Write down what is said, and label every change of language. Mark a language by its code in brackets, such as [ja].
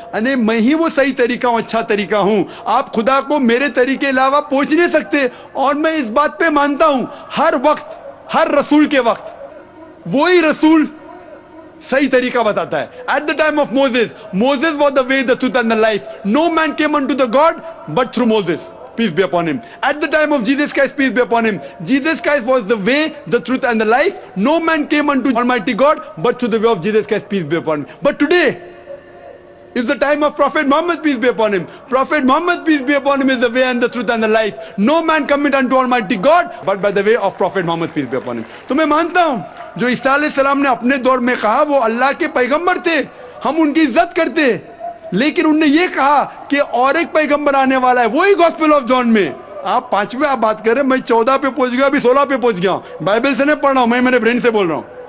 [hi] अने मैं ही वो सही तरीका हूं, अच्छा तरीका हूं। आप खुदा को मेरे तरीके अलावा पहुंच नहीं सकते। और मैं इस बात पे मानता हूं हर वक्त, हर रसूल के वक्त वही रसूल सही तरीका बताता है। [en] At the time of Moses, Moses was the way the truth and the life, no man came unto the God but through Moses, peace be upon him. At the time of Jesus Christ, peace be upon him, Jesus Christ was the way, the truth and the life. No man came unto Almighty God but through the way of Jesus Christ, peace be upon him. But today is the time of Prophet Muhammad, peace be upon him. Prophet Muhammad, peace be upon him, is the way and the truth and the life. No man cometh unto Almighty God but by the way of Prophet Muhammad, peace be upon him. [hi] तो मैं मानता हूं जो ईसा अलैहिस्सलाम ने अपने दौर में कहा वो अल्लाह के पैगंबर थे, हम उनकी इज्जत करते, लेकिन उनने ये कहा कि और एक पैगंबर आने वाला है, वही गॉस्पेल ऑफ जॉन में। आप 5वें आप बात करें, मैं 14 पे पहुंच गया, अभी 16 पे पहुंच गया, बाइबल से नहीं पढ़ रहा हूं, मैं मेरे ब्रेन से बोल रहा हूं।